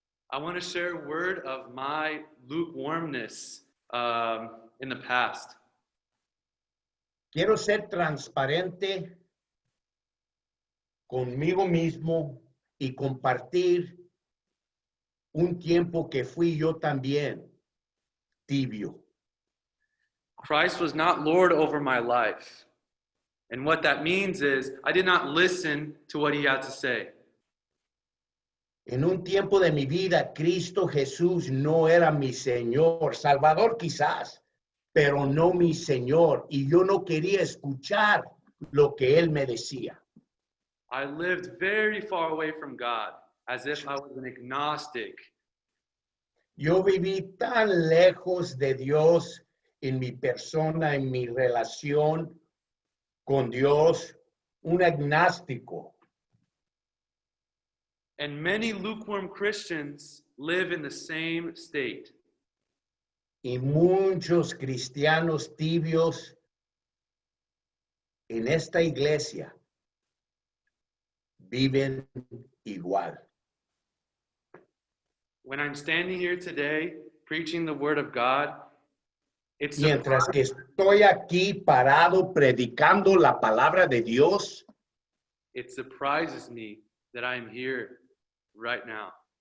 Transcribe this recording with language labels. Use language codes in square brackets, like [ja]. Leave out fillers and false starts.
[en] I want to share a word of my lukewarmness in the past. [es] Quiero ser transparente conmigo mismo y compartir un tiempo que fui yo también tibio. [en] Christ was not Lord over my life. And what that means is I did not listen to what he had to say. [es] En un tiempo de mi vida, Cristo Jesús no era mi Señor, Salvador quizás, pero no mi Señor. Y yo no quería escuchar lo que Él me decía. [en] I lived very far away from God, as if I was an agnostic. [es] Yo viví tan lejos de Dios en mi persona, en mi relación con Dios, un agnóstico. [en] And many lukewarm Christians live in the same state. [es] Y muchos cristianos tibios en esta iglesia viven igual. [en] When I'm standing here today preaching the word of God, It's [es] mientras que estoy aquí parado predicando la palabra de Dios, [en] it surprises me that I am here right now.